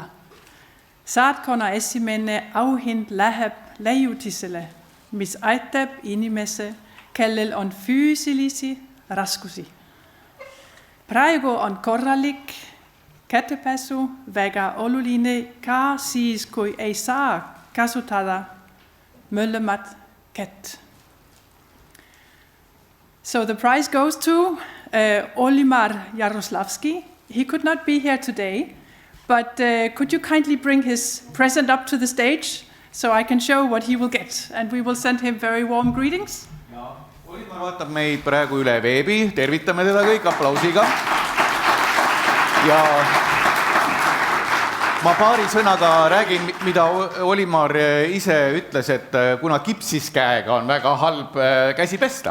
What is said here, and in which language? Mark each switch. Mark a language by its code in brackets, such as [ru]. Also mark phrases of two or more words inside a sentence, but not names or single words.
[et] Saatkonna esimene auhind läheb leiutisele, mis aitab inimese, kellel on füüsilisi raskusi. Praegu on korralik kätepesu väga oluline ka siis, kui ei saa kasutada mõlemat kätt. [en] So the prize goes to Olimar Jaroslavski. He could not be here today. But could you kindly bring his present up to the stage so I can show what he will get? And we will send him very warm greetings. [et] Ja, Olimar vaatab meid praegu üle veebi. Tervitame teda kõik aplausiga. Ja ma paari sõnaga räägin, mida Olimar ise ütles, et kuna kipsis käega on väga halb käsi pesta.